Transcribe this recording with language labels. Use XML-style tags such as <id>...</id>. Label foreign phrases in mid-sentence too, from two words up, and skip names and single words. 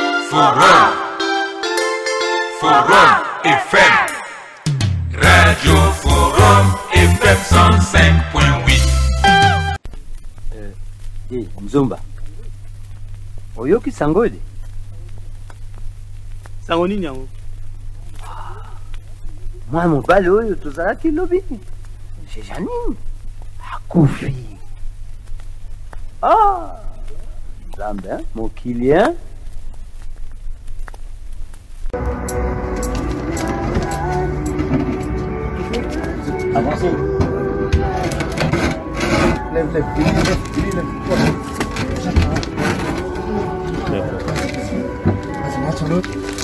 <ln>Forum. Forum FM. Radio Forum FM 105.8. Mzumba. Oyoki sangode. Sango nini yango? Mwa mobali oyo tozalaki lobi. C'est Janine. Akufi. Ah. Nzambe, hein? Mokili, hein?</ln> <fr>Avancez. Lève, lève, lève. Vas-y, marche sur l'autre.</fr>